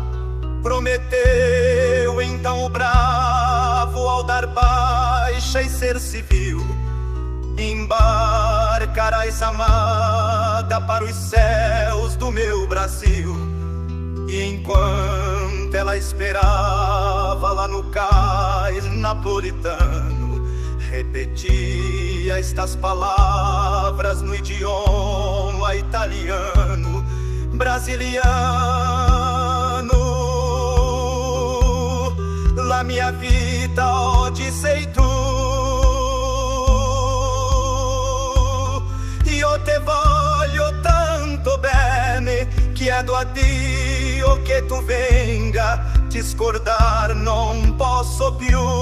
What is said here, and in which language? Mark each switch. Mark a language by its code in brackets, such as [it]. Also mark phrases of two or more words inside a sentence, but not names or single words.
[pt] Prometeu então o bravo ao dar baixa e ser civil: embarcarás amada para os céus do meu Brasil. E enquanto ela esperava lá no cais napolitano, repetia estas palavras no idioma italiano: [it] brasiliano, la mia vita oggi sei tu. Io te voglio tanto bene, chiedo a Dio che tu venga, ti scordar non posso più.